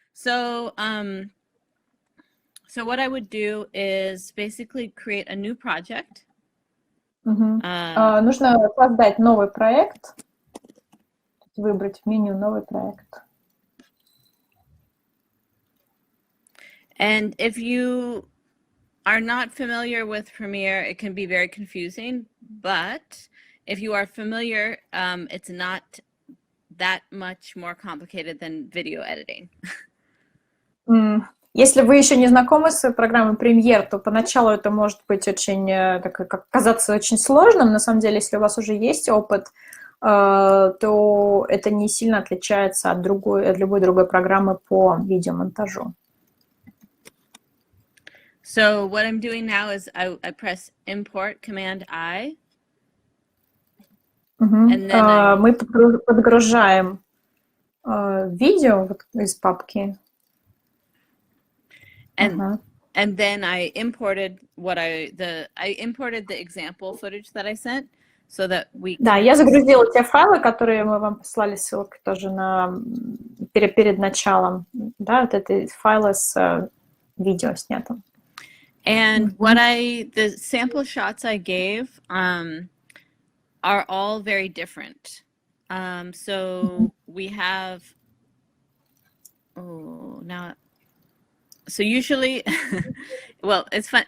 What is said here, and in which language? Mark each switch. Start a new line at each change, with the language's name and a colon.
English: So what I would do is basically create a new project.
Russian: Нужно создать новый проект, выбрать в меню новый проект.
English: And if you are not familiar with Premiere, it can be very confusing, but if you are familiar, it's not that much more complicated than video editing.
Russian: Если вы еще не знакомы с программой Premiere, то поначалу это может быть очень, казаться очень сложным. На самом деле, если у вас уже есть опыт, то это не сильно отличается от любой другой программы по видеомонтажу.
English: So what I'm doing now is I press Import Command-I. And then
Russian: мы подгружаем видео из папки.
English: And then I imported I imported the example footage that I sent so that we.
Russian: Да, я загрузила те файлы, которые мы вам послали, ссылки тоже перед началом, да, вот эти файлы с видео снятым.
English: And the sample shots I gave are all very different. So we have, so usually, well, it's fun.